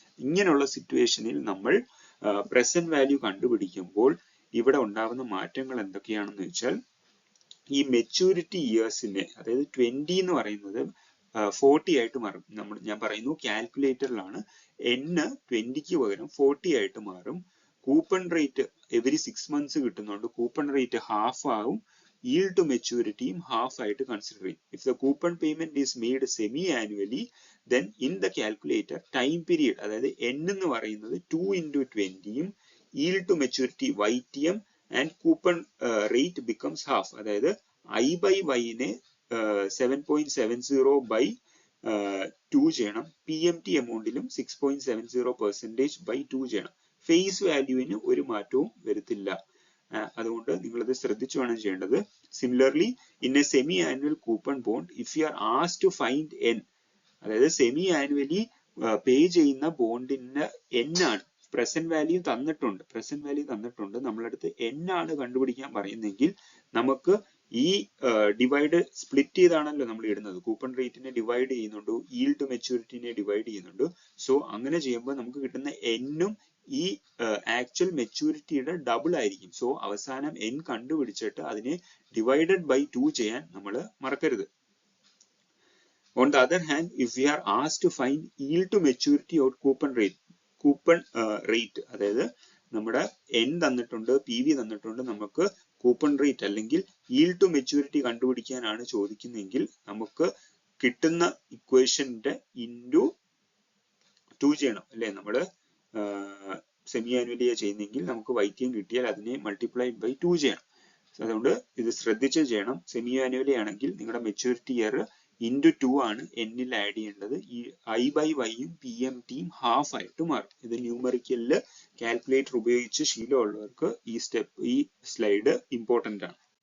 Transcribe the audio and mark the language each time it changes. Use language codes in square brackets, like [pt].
[ml] ഇങ്ങനെയുള്ള സിറ്റുവേഷനിൽ നമ്മൾ പ്രസന്റ് വാല്യൂ കണ്ടുപിടിക്കുമ്പോൾ ഇവിടെ ഉണ്ടാകുന്ന മാറ്റങ്ങൾ എന്തൊക്കെയാണെന്ന് വെച്ചാൽ, ഈ മെച്യൂരിറ്റി ഇയേഴ്സിനെ, അതായത് 20 എന്ന് പറയുന്നത് 40 ആയിട്ട് മാറും. ഞാൻ പറയുന്നു കാൽക്കുലേറ്ററിലാണ് n 20ക്ക് പകരം 40 ആയിട്ട് മാറും. കൂപ്പൺ റേറ്റ് എവറി 6 months കിട്ടുന്നുണ്ട്, കൂപ്പൺ റേറ്റ് ഹാഫ് ആവും. [en] yield to maturity half [ml] ആയിട്ട് കൺസിഡർ ചെയ്യും. [en] If the coupon payment is made semi-annually, then in the calculator time period, [ml] അതായത് n എന്ന് പറയുന്നത് [en] 2 into 20യും yield to maturity YTM and coupon rate becomes half. [ml] അതായത് I by Y നെ 7.70 by 2 ചെയ്യണം. PMT എമൗണ്ടിലും 6.70% by 2 ചെയ്യണം. Face വാല്യൂവിന് ഒരു മാറ്റവും വരുത്തില്ല. അതുകൊണ്ട് നിങ്ങളത് ശ്രദ്ധിച്ചു വേണം ചെയ്യേണ്ടത്. [en] similarly in a semi annual coupon bond, if you are asked to find [ml] n, അതായത് സെമി ആനുവലി പേ ചെയ്യുന്ന ബോണ്ടിന്റെ n ആണ്, പ്രസന്റ് വാല്യൂ തന്നിട്ടുണ്ട്, നമ്മളടുത്ത് n ആണ് കണ്ടുപിടിക്കാൻ പറയുന്നെങ്കിൽ നമുക്ക് ഈ ഡിവൈഡ് സ്പ്ലിറ്റ് ചെയ്താണല്ലോ നമ്മൾ ഇടുന്നത്. കൂപ്പൺ റേറ്റിനെ ഡിവൈഡ് ചെയ്യുന്നുണ്ട്, yield to മെച്യൂരിറ്റിനെ ഡിവൈഡ് ചെയ്യുന്നുണ്ട്. സോ അങ്ങനെ ചെയ്യുമ്പോൾ നമുക്ക് കിട്ടുന്ന എന്നും ഈ ആക്ച്വൽ മെച്യൂരിറ്റിയുടെ ഡബിൾ ആയിരിക്കും. സോ അവസാനം n കണ്ടുപിടിച്ചിട്ട് അതിനെ ഡിവൈഡഡ് ബൈ 2 ചെയ്യാൻ നമ്മൾ മറക്കരുത്. [en] On the other hand, if we are asked to find yield to maturity or coupon rate, [ml] അതായത് നമ്മുടെ n തന്നിട്ടുണ്ട്, PV തന്നിട്ടുണ്ട്, നമുക്ക് കൂപ്പൺ റേറ്റ് അല്ലെങ്കിൽ yield to maturity കണ്ടുപിടിക്കാനാണ് ചോദിക്കുന്നതെങ്കിൽ നമുക്ക് കിട്ടുന്ന ഇക്വേഷന്റെ ഇൻറ്റു 2 ചെയ്യണം അല്ലെ. നമ്മള് സെമി ആനുവലിയാ ചെയ്യുന്നെങ്കിൽ നമുക്ക് YTM കിട്ടിയാൽ അതിനെ മൾട്ടിപ്ലൈഡ് ബൈ 2 ചെയ്യണം. അതുകൊണ്ട് ഇത് ശ്രദ്ധിച്ച് ചെയ്യണം. സെമി ആനുവലി ആണെങ്കിൽ നിങ്ങളുടെ മെച്യൂരിറ്റി ഇയർ ഇൻറ്റു 2 ആണ് എന്നിൽ ആഡ് ചെയ്യേണ്ടത്. ഈ I/Y-യും PMTയും ഹാഫ് ആയിട്ട് മാറും. ഇത് ന്യൂമറിക്കലില് കാൽക്കുലേറ്റർ ഉപയോഗിച്ച് ശീലമുള്ളവർക്ക് ഈ സ്ലൈഡ് ഇമ്പോർട്ടന്റ് ആണ്.